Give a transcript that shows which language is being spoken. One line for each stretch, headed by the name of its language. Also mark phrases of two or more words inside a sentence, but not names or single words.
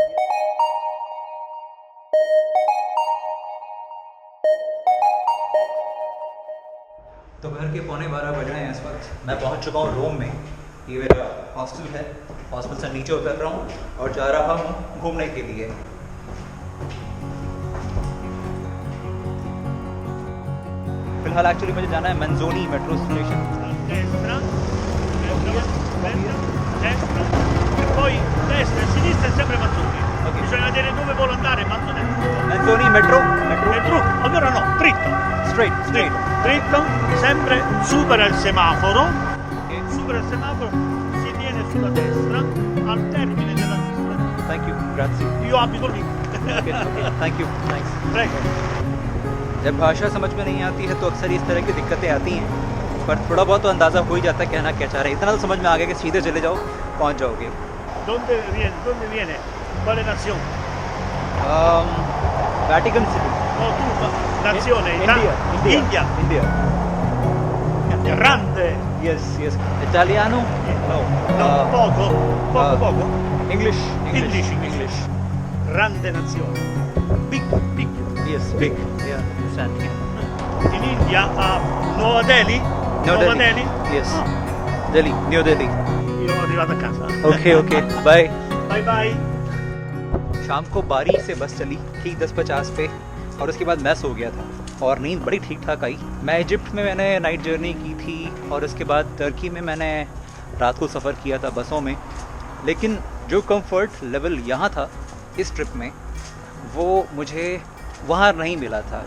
Hindi: दोपहर के 11:15 बज रहे हैं इस वक्त। मैं पहुंच चुका हूं रोम में। ये मेरा हॉस्टल है। हॉस्टल से नीचे उतर रहा हूं और जा रहा हूं घूमने के लिए। फिलहाल एक्चुअली मुझे जाना है मंजोनी
English: metro station.
Italian: Destra, destra, e poi destra e sinistra è sempre Manzoni. Ok. Bisogna vedere dove vuole andare Manzoni. मंजोनी मेट्रो E giù, allora no, dritto, स्ट्रेट dritto, sempre supera il semaforo, supera il semaforo, si viene sulla destra, al termine della destra.
English: thank you ग्राzie
Italian: Io abito lì.
English: thank you thanks.
Italian: Prego.
Hindi: जब भाषा समझ में नहीं आती है तो अक्सर इस तरह की दिक्कतें आती हैं, पर थोड़ा बहुत तो अंदाज़ा हो ही जाता है कहना क्या चाह रहे हैं। इतना तो समझ में आ गया कि सीधे चले जाओ पहुंच जाओगे।
Italian: Dove viene? Dove viene? Quale nazione? वैटिकन सिटी। No, tu, nazione, इंडिया India. Grande.
English: yes yes
Italian: italiano no No, poco. इंग्लिश English. Grande nazione. Big.
English: yes big ya understand.
Italian: In India a Nuova Delhi? Nuova Delhi? यस Ah, दिल्ली न्यू दिल्ली। io sono arrivato a casa.
English: okay bye. Bye.
Hindi: शाम को बारी से बस चली ठीक 10:50 पे और उसके बाद मैस हो गया था और नींद बड़ी ठीक ठाक आई। मैं इजिप्ट में मैंने
English: night journey
Hindi: की थी और उसके बाद टर्की में मैंने रात को सफ़र किया था बसों में, लेकिन जो
English: comfort level
Hindi: यहाँ था इस ट्रिप में वो मुझे वहाँ नहीं मिला था।